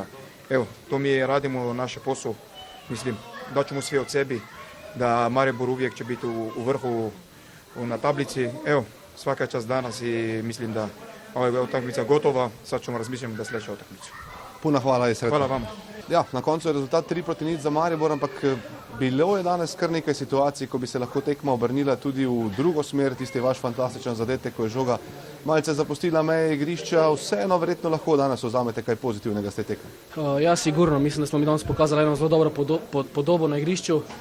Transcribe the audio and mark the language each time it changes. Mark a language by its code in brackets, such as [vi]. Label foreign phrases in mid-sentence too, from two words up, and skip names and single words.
[hr] Evo, to mi radimo naš posao. Mislim, daćemo sve od sebi, da Maribor uvijek će biti u vrhu na tablici. Evo, svaka čast danas i mislim da ova utakmica gotova, sad ćemo razmišljati da sljedeća utakmica. Puno hvala i sretno. Hvala vama. [sl] Ja, na koncu je rezultat 3:0 za Maribor, ampak bilo je danes kar nekaj situacij, ko bi se lahko tekma obrnila tudi v drugo smer, tisti vaš fantastičen zadetek, ko je žoga malce zapustila meje igrišča, vseeno verjetno lahko danes vzamete kaj pozitivnega z te tekme. Ja, sigurno, mislim, da smo mi danes pokazali eno zelo dobro podobo na igrišču.